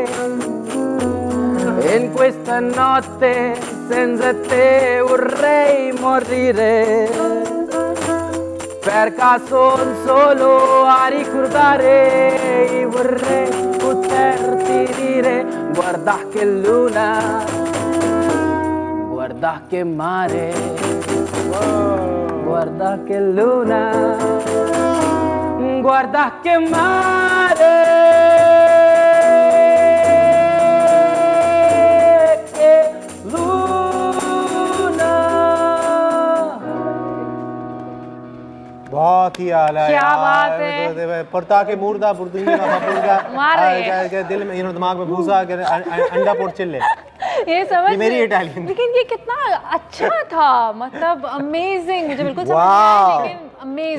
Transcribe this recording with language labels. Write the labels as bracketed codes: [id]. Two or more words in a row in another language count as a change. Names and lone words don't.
[it] in questa notte senza te vorrei morire, perché son solo a ricordare, vorrei poterti dire, guarda che luna, guarda che mare. Guarda che luna, guarda che mare, che luna। [hi] बहुत ही आला क्या यार, बात है। परता के मुर्दा पुरदुंगी का दिल में दिमाग में भूसा अंडा पोट चिल्ले। ये समझ मेरी इटालियन, लेकिन ये कितना अच्छा था, मतलब अमेजिंग, मुझे बिल्कुल समझ नहीं आया लेकिन अमेजिंग